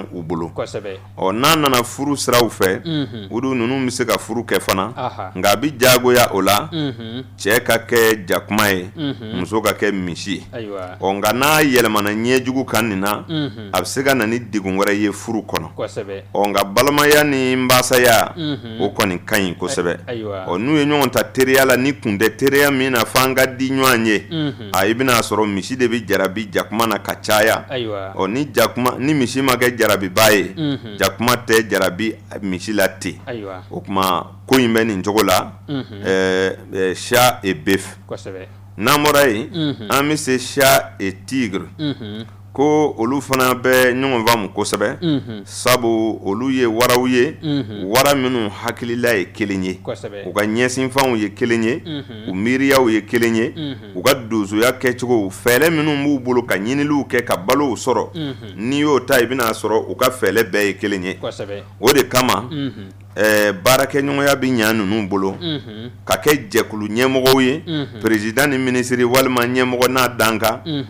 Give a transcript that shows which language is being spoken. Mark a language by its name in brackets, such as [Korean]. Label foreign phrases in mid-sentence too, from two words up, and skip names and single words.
[Bambara] u bolo n'a nana furu siraw fɛ olu ninnu bɛ se ka furu kɛ fana nka a bɛ jagoya o la cɛ ka kɛ jakuma ye muso ka kɛ misi ye nka n'a yɛlɛmana ɲɛjugu kan nin na a bɛ se ka na ni degun wɛrɛ ye furu kɔnɔ nka balimaya ni nbaasaya o kɔni ka ɲi kosɛbɛ n'u ye ɲɔgɔn ta teriya la ni kun tɛ teriya min na f'an ka di ɲɔgɔn ye i bɛna sɔrɔ misi de bɛ jarabi jakuma na ka caya ni misi ma kɛ jarabiba ye jakuma tɛ jarabi misi la ten o tuma ko in bɛ nin cogo la [French] chat et bœuf [Bambara] n'an bɔra yen an bɛ se [French] chat et tigre [Bambara] ko olu fana bɛ ɲɔgɔn faamu kosɛbɛ sabu olu ye waraw ye wara minnu hakilila ye kelen ye u ka ɲɛsinfɛnw ye kelen ye u miiriyaw ye kelen ye u ka donsoya kɛcogo fɛɛrɛ minnu b'u bolo ka ɲiniliw kɛ ka balow sɔrɔ n'i y'o ta i bɛna sɔrɔ u ka fɛɛrɛ bɛɛ ye kelen ye o de kama baarakɛɲɔgɔnya bɛ ɲa ninnu bolo ka kɛ jɛkulu ɲɛmɔgɔw ye président ni minisiri walima ɲɛmɔgɔ n'a dankan